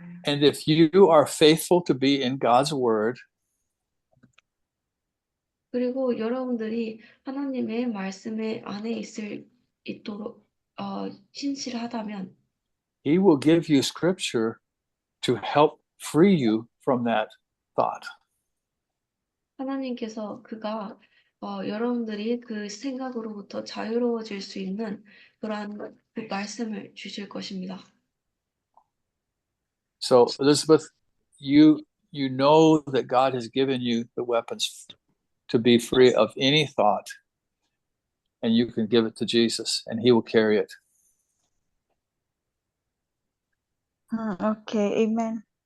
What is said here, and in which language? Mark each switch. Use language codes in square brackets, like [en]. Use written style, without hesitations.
[en] And if you are faithful to be in God's word, [ko] 그리고 여러분들이 하나님의 말씀에 안에 있도록 신실하다면 [en] He will give you scripture to help free you from that thought. [ko] 하나님께서 그가 여러분들이 그 생각으로부터 자유로워질 수 있는 그러한 그 말씀을 주실 것입니다. [en] So Elizabeth, you know that God has given you the weapons to be free of any thought, and you can give it to Jesus, and He will carry it. Okay, amen.